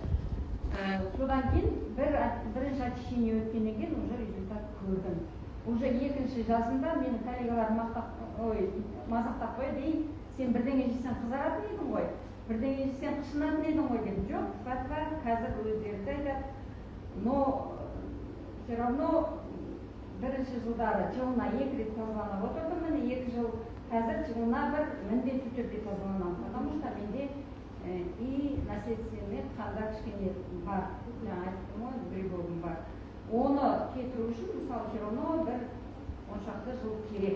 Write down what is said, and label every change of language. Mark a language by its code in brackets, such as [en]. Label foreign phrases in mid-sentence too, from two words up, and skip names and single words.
[kk] Содан кейін бірінші очищение өткеннен кейін уже результат көрдім. Уже екінші жазында менің коллегаларым мазақтап қойды, ей, сен бірдеңе жесең қызаратын едің ғой, бірдеңе жесең қышынатын едің ғой деп. Жоқ, сыпатқа қазір өздері айтады. [ru] Но все равно [kk] бірінші жылдары жылына 2 рет тазаланып отырдым, міне 2 жыл қазір жылына бір міндетті түрде тазаланамын, [ru] потому что [kk] менде [ru] и наследственный [kk] қанда кішкене бар, жаңа айттым ғой, грибогым бар. Оны кетіру үшін мысалы [ru] все равно [kk] бір 10 шақты жыл керек.